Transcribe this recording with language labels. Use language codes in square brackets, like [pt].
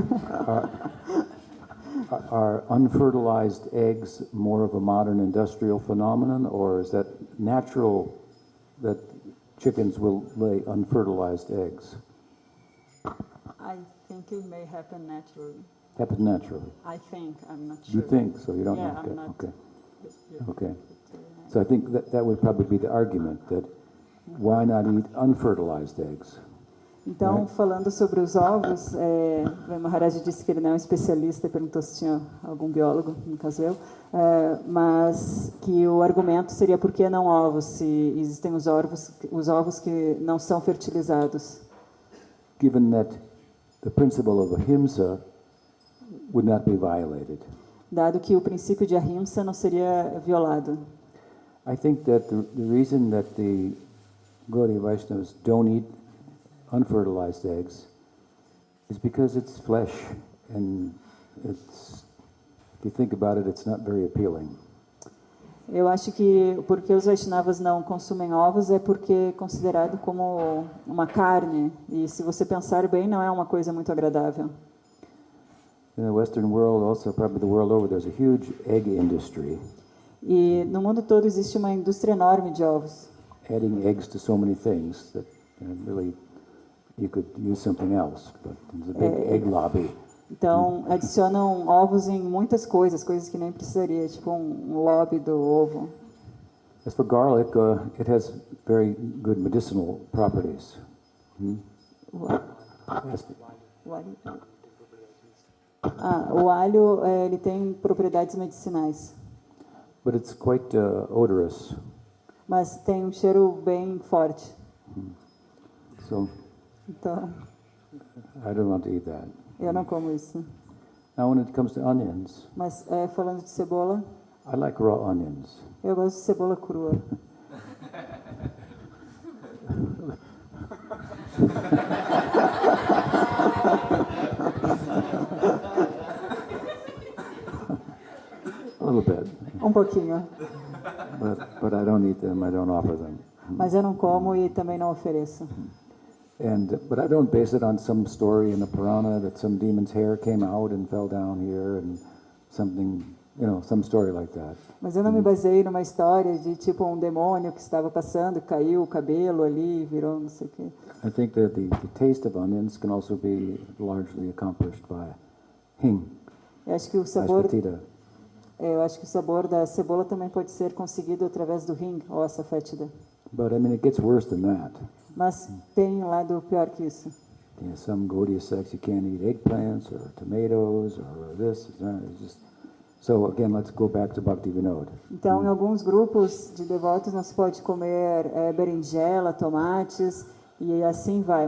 [en] Are unfertilized eggs more of a modern industrial phenomenon, or is that natural that chickens will lay unfertilized eggs? I think it may happen naturally. Happen naturally. I think, I'm not sure. You think, so you don't Yeah, know. I'm not- Okay. Okay. So I think that would probably be the argument, that why not eat unfertilized eggs? [pt] Então, falando sobre os ovos, o Maharaj disse que ele não é um especialista, perguntou se tinha algum biólogo, no caso eu, mas que o argumento seria por que não ovos, se existem os ovos que não são fertilizados. [en] Given that the principle of ahimsa would not be violated. [pt] Dado que o princípio de ahimsa não seria violado. [en] I think that the reason that the Gaudiya Vaishnavas don't eat unfertilized eggs is because it's flesh, and it's, if you think about it, it's not very appealing. [pt] Eu acho que porque os Vaishnavas não consumem ovos é porque é considerado como uma carne. E se você pensar bem, não é uma coisa muito agradável. [en] In the Western world, also probably the world over, there's a huge egg industry, [pt] E no mundo todo existe uma indústria enorme de ovos. [en] adding eggs to so many things that really you could use something else. But there's a big egg lobby. [pt] Então, adicionam ovos em muitas coisas, coisas que nem precisaria, tipo um lobby do ovo. [en] As for garlic, it has very good medicinal properties. [pt] O [en] As- [pt] o alho, o alho ele tem propriedades medicinais, [en] but it's quite odorous. [pt] mas tem um cheiro bem forte. [en] So [pt] Então, [en] I don't want to eat that. [pt] eu não como isso. [en] Now, when it comes to onions, [pt] Mas falando de cebola, [en] I like raw onions. [pt] eu gosto de cebola crua. [en] A little bit, [pt] Um pouquinho. [en] but I don't eat them. I don't offer them. [pt] Mas eu não como e também não ofereço. [en] But I don't base it on some story in the Purana that some demon's hair came out and fell down here and something, some story like that. [pt] Mas eu não me baseei numa história de tipo um demônio que estava passando, caiu o cabelo ali, virou não sei o quê. [en] I think that the taste of onions can also be largely accomplished by hing, [pt] Eu acho que o sabor, [en] asfatita. [pt] eu acho que o sabor da cebola também pode ser conseguido através do ring ou asafétida. [en] But I mean, it gets worse than that. [pt] Mas tem um lado pior que isso. [en] Some Gaudiya sects you can't eat eggplants or tomatoes or this. It's just so again. Let's go back to Bhakti Vinod. [pt] Então, em alguns grupos de devotos não se pode comer berinjela, tomates e assim vai.